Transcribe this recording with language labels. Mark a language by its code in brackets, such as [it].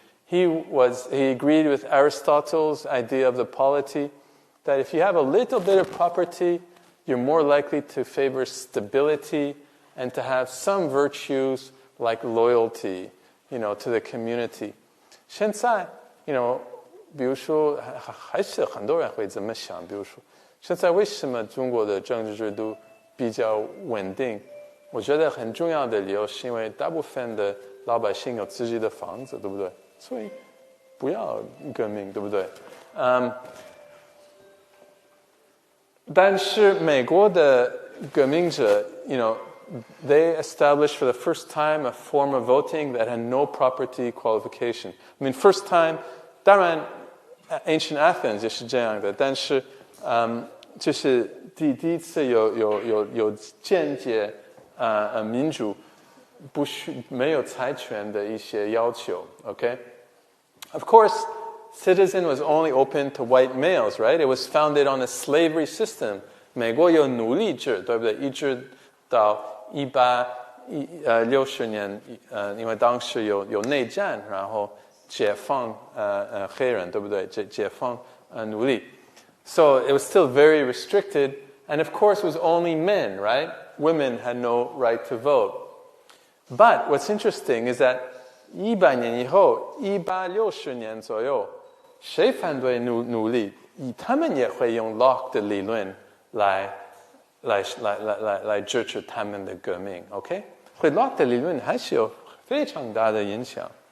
[en] He agreed with Aristotle's idea of the polity, that if you have a little bit of property, you're more likely to favor stability and to have some virtues like loyalty, to the community. [zh] 现在，比如说，还是很多人会这么想。比如说，现在为什么中国的政治制度比较稳定？我觉得很重要的理由是因为大部分的老百姓有自己的房子，对不对？所以不要革命，对不对？但是美国的革命者， [en] they established for the first time a form of voting that had no property qualification. First time， [zh] 当然 ，ancient Athens 也是这样的，但是，就是第一次有间接民主，没有财权的一些要求。 [en] Of course, citizen was only open to white males, right? It was founded on a slavery system. [zh] 美国有奴隶制，对不对？一直到1860年，因为当时有内战，然后解放黑人，对不对？解放奴隶。 [en] So it was still very restricted, and of course it was only men, right? Women had no right to vote. But what's interesting is that [zh] 100年以后，1860年左右，谁反对奴隶，他们也会用 Locke 的理论来支持他们的革命 ，OK？会 Locke 的理论还是有非常大的影响。